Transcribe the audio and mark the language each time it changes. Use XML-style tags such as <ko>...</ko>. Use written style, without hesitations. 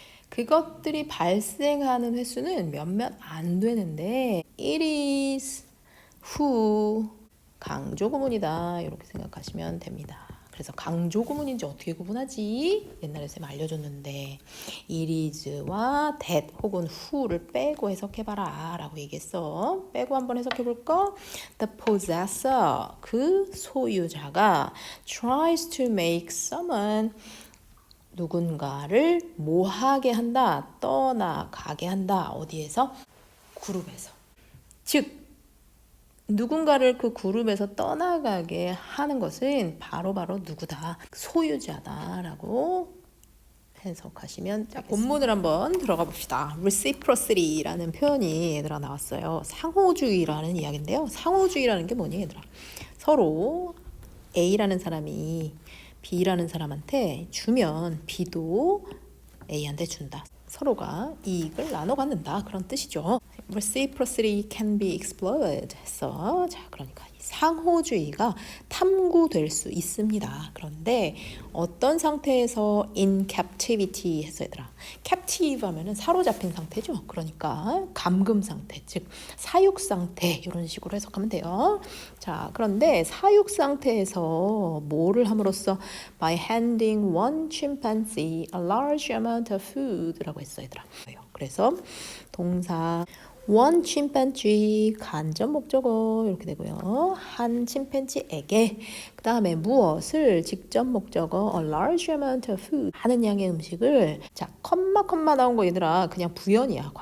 <ko>그것들이 발생하는 횟수는 몇몇 안 되는데</ko> <en>it is who</en> <ko>강조 구문이다 이렇게 생각하시면 됩니다. 그래서 강조 구문인지 어떻게 구분하지? 옛날에 쌤 알려줬는데 it is와 that 혹은 who를 빼고 해석해봐라 라고 얘기했어. 빼고 한번 해석해볼까?</ko> <en>The possessor,</en> <ko>그 소유자가</ko> <en>tries to make someone,</en> <ko>누군가를 뭐하게 한다? 떠나가게 한다. 어디에서? 그룹에서. 즉 누군가를 그 그룹에서 떠나가게 하는 것은 바로 누구다? 소유자다라고 해석하시면 되겠습니다. 본문을 한번 들어가 봅시다. reciprocity라는 표현이 얘들아 나왔어요. 상호주의라는 이야기인데요. 상호주의라는 게 뭐니 얘들아? 서로 A라는 사람이 B라는 사람한테 주면 B도 A한테 준다. 서로가 이익을 나눠 갖는다. 그런 뜻이죠.</ko> <en>Reciprocity can be explored</en> <ko>해서 자 그러니까 상호주의가 탐구될 수 있습니다. 그런데 어떤 상태에서</ko> <en>in captivity</en> <ko>해서 얘들아 captive 하면은 사로잡힌 상태죠. 그러니까 감금 상태 즉 사육 상태 이런 식으로 해석하면 돼요. 자 그런데 사육 상태에서 뭐를 함으로써</ko> <en>by handing one chimpanzee a large amount of food라고 했어요.</en> <ko>얘들아. 그래서 동사 one chimpanzee 간접 목적어 이렇게 되고요. 한 침팬지에게 그 다음에 무엇을 직접 목적어</ko> <en>a large amount of food</en> <ko>하는 양의 음식을 자 컴마 나온 거 얘들아 그냥 부연이야.</ko>